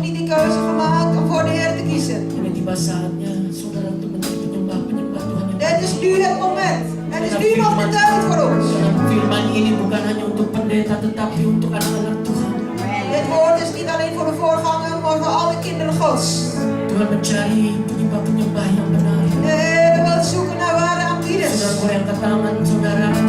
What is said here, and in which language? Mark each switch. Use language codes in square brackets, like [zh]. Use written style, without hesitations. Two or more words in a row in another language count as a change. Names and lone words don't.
[nl] keuze gemaakt om voor de Heer te kiezen. [id] Ini tiba saatnya saudara untuk menjadi penyembah-penyembah Tuhan yang [nl] Dit is nu het moment. Het is nu nog de tijd voor ons. [id] Dalam firman ini bukan hanya untuk pendeta tetapi untuk anak-anak Tuhan. [nl] Dit woord is niet alleen voor de voorganger, maar voor alle kinderen Gods. [id] Tuhan mencari penyembah-penyembah yang benar. [nl] De Heer wil zoeken naar ware aanbidders. [id] Saudara goyangkan tangan saudara